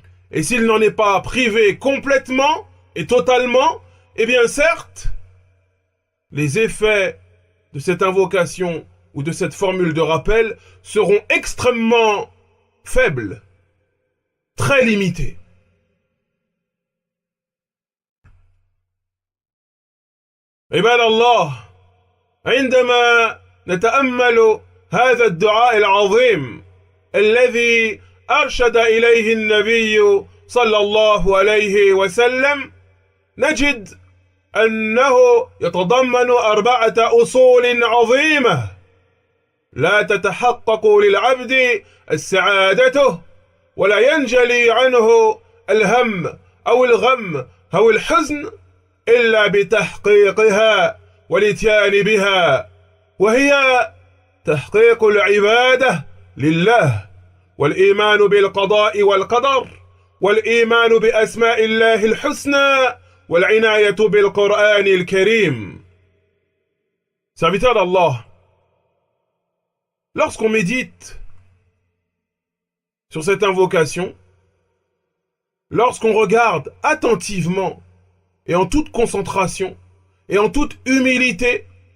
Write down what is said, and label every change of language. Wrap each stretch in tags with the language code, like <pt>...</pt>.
<fr>Et s'il n'en est pas privé complètement et totalement, eh bien, certes, les effets de cette invocation ou de cette formule de rappel seront extrêmement faibles, très limités.</fr> <ar>عباد الله، عندما نتأمل هذا الدعاء العظيم الذي أرشد إليه النبي صلى الله عليه وسلم، نجد أنه يتضمن 4 أصول عظيمة لا تتحقق للعبد السعادة ولا ينجلي عنه الهم أو الغم أو الحزن إلا بتحقيقها والاتيان بها، وهي تحقيق العبادة لله، والإيمان بالقضاء والقدر، والإيمان بأسماء الله الحسنى، والعناية بالقرآن الكريم.</ar> <fr>Serviteur d'Allah, lorsqu'on médite sur cette invocation, lorsqu'on regarde attentivement et en toute concentration et en toute humilité</fr>